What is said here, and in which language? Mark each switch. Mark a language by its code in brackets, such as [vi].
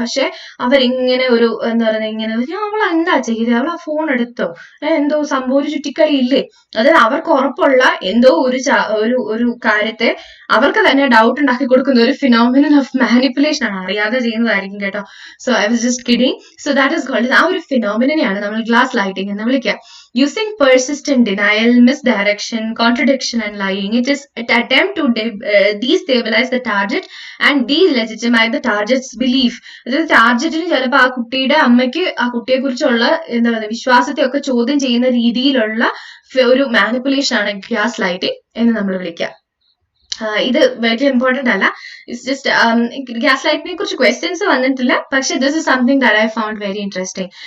[ml] പക്ഷെ അവരിങ്ങനെ ഒരു എന്താ പറയുക, ഇങ്ങനെ അവൾ എന്താ ചെയ്തത്, അവൾ ആ ഫോൺ എടുത്തോ, എന്തോ സംഭവം ഒരു ചുറ്റിക്കളി ഇല്ലേ, അതായത് അവർക്ക് ഉറപ്പുള്ള എന്തോ ഒരു കാര്യത്തെ അവർക്ക് തന്നെ ഡൗട്ട് ഉണ്ടാക്കി കൊടുക്കുന്ന ഒരു ഫിനോമിനൻ ഓഫ് മാനിപ്പുലേഷൻ ആണ്. അറിയാതെ ചെയ്യുന്നതായിരിക്കും കേട്ടോ. [en] So I was just kidding. [ml] So that is called, ആ ഒരു ഫിനോമിനെയാണ് നമ്മൾ ഗ്ലാസ് ലൈറ്റിംഗ് എന്ന് വിളിക്കുക. [en] Using persistent denial, misdirection, contradiction and lying, it is an attempt to destabilize the target and delegitimize the target's belief. [ml] അതായത് ടാർജറ്റിന് ചിലപ്പോൾ ആ കുട്ടിയുടെ അമ്മയ്ക്ക് ആ കുട്ടിയെ കുറിച്ചുള്ള എന്താ പറയുക വിശ്വാസത്തെ ഒക്കെ ചോദ്യം ചെയ്യുന്ന രീതിയിലുള്ള ഒരു മാനിപ്പുലേഷൻ ആണ് ഗ്യാസ് ലൈറ്റിംഗ് എന്ന് നമ്മൾ വിളിക്കുക. ഇത് വളരെ ഇമ്പോർട്ടന്റ് അല്ല. [en] It's just gas ലൈറ്റിനെ കുറിച്ച് questions വന്നിട്ടില്ല, പക്ഷെ this is something that I found very interesting.